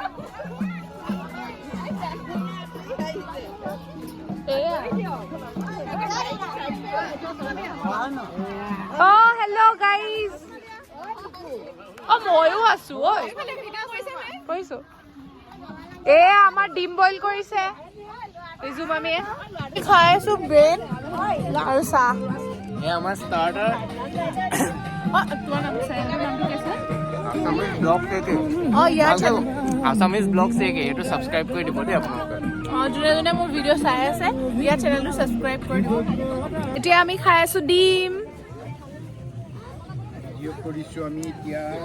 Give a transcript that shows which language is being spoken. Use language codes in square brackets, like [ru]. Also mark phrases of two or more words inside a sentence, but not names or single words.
[en] Hello guys [as] ময়ো আছো কৰিছো আমাৰ ডিম বইল কৰিছে ৰিজু মামীয়ে খাই আছো ব্ৰেড আৰু চাহ [hi] ये हमारा स्टार्टर [as] তোমাৰ নামটো কি আছে আসামিজ ব্লগ থেকে আসামিজ ব্লগ থেকে এটো সাবস্ক্রাইব কৰি দিব দেই আপোনালোকে যোনে যোনে মোৰ ভিডিঅ' চাই আছে ইয়াৰ চেনেলটো ছাবস্ক্ৰাইব কৰি দিব এতিয়া আমি খাই আছো ডিম ভিডিঅ' কৰিছো আমি এতিয়া